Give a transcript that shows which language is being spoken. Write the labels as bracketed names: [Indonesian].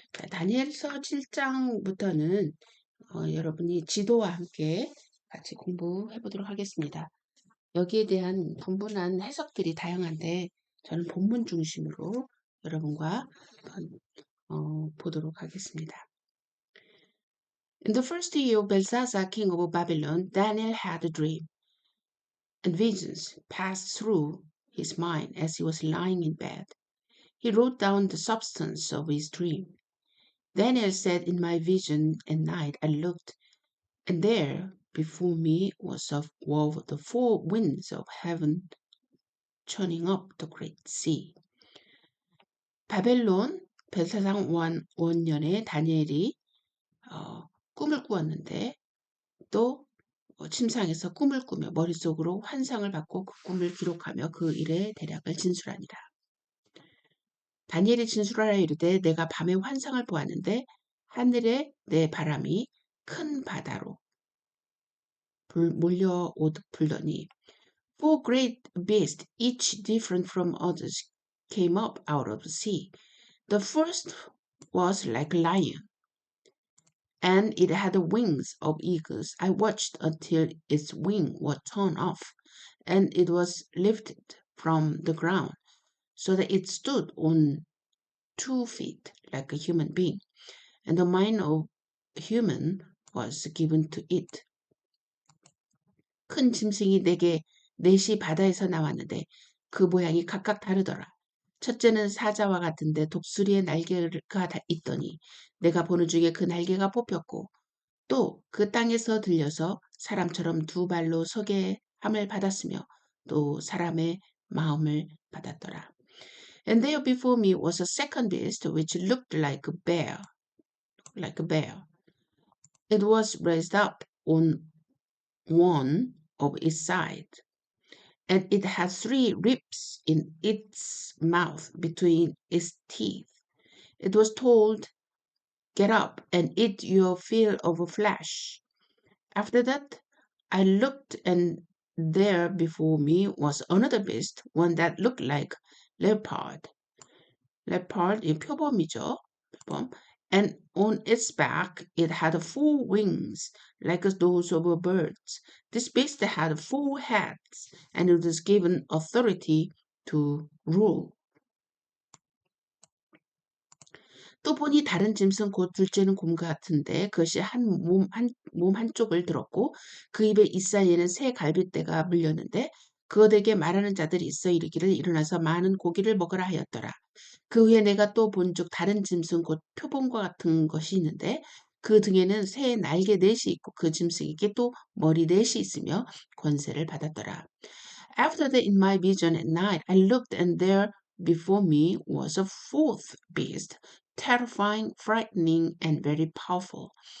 [Korean] 다니엘서 7장부터는 여러분이 지도와 함께 같이 공부해 보도록 하겠습니다. 여기에 대한 분분한 해석들이 다양한데 저는 본문 중심으로 여러분과 보도록 하겠습니다. [English] In the first year of Belshazzar, king of Babylon, Daniel had a dream, and visions passed through his mind as he was lying in bed. He wrote down the substance of his dream. Daniel said, in my vision at night I looked, and there before me were the four winds of heaven churning up the great sea. [Korean] 바벨론 벨사상 원년에 다니엘이 꿈을 꾸었는데 또 침상에서 꿈을 꾸며 머릿속으로 환상을 받고 그 꿈을 기록하며 그 일의 대략을 진술하니라. 다니엘이 진술하라 이르되 내가 밤에 환상을 보았는데 하늘에 내 바람이 큰 바다로 불더니 [English] four great beasts, each different from others, came up out of the sea. The first was like a lion, and it had the wings of eagles. I watched until its wings were torn off, and it was lifted from the ground, so that it stood on 2 feet like a human being, and the mind of human was given to it. [Korean] 큰 짐승이 내게 넷이 바다에서 나왔는데 그 모양이 각각 다르더라. 첫째는 사자와 같은데 독수리의 날개가 있더니 내가 보는 중에 그 날개가 뽑혔고 또 그 땅에서 들려서 사람처럼 두 발로 서게 함을 받았으며 또 사람의 마음을 받았더라. [English] And there before me was a second beast which looked like a bear. It was raised up on one of its sides, and it had 3 ribs in its mouth between its teeth. It was told, get up and eat your fill of flesh. After that, I looked, and there before me was another beast, one that looked like leopard. [Korean] Leopard 이 표범이죠. 표범. [English] And on its back it had 4 wings like those of birds. This beast had 4 heads, and it was given authority to rule. [Korean] 또 보니 다른 짐승 곧 둘째는 곰과 같은데 그것이 몸 한쪽을 들었고 그 입에 이사이에는 새 갈빗대가 물렸는데 그것에게 말하는 자들이 있어 이르기를 일어나서 많은 고기를 먹으라 하였더라. 그 후에 내가 또 본즉 다른 짐승 곧 표범과 같은 것이 있는데 그 등에는 새의 날개 넷이 있고 그 짐승에게 또 머리 넷이 있으며 권세를 받았더라. [English] After that in my vision at night I looked, and there before me was a fourth beast, terrifying, frightening, and very powerful.